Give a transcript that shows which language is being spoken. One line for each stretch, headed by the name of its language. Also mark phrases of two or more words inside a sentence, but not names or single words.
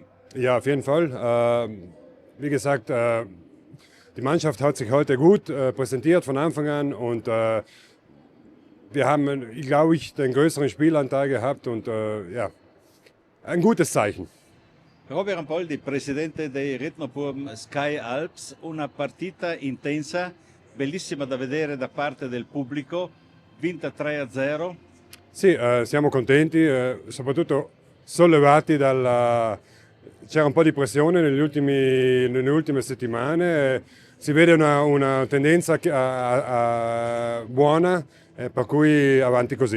German: Ja, auf jeden Fall. Wie gesagt, die Mannschaft hat sich heute gut präsentiert von Anfang an und wir haben, glaube ich, den größeren Spielanteil gehabt und ja, ein gutes Zeichen. Robert Ramboldi,
Italian: Presidente dei Rittnerbuben Sky Alps, una partita intensa, bellissima da vedere da parte del pubblico, vinta 3-0. Sì, siamo contenti, soprattutto sollevati c'era un po' di pressione nelle ultime settimane, si vede una tendenza buona, per cui avanti così.